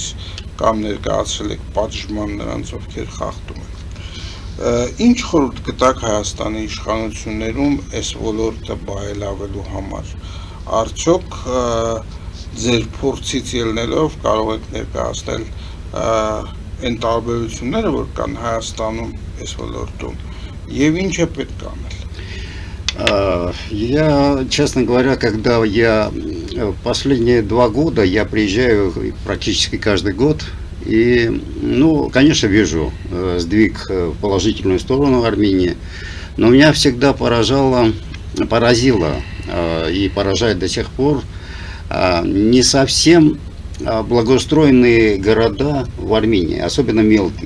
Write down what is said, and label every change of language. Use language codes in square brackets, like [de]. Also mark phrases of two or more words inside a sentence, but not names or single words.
[hy] կամ ներկայացրել եք պատժման նրանց, ովքեր խախտում են։ Ինչ խորհուրդ կտաք Հայաստանի իշխանություններում այս ոլորտը բարելավելու համար։ Արդյոք ձեր փորձից ելնելով կարող եք ներկայացնել այն տարբերությունները, որ կան Հայաստանում այս ոլորտում, եւ ինչ է պետք անել։ [ru] Я, честно говоря, когда я последние 2 года я приезжаю практически каждый год и, ну, конечно, вижу сдвиг в положительную сторону Армении, но меня всегда поразило и поражает до сих пор не совсем благоустроенные города в Армении, особенно мелкие.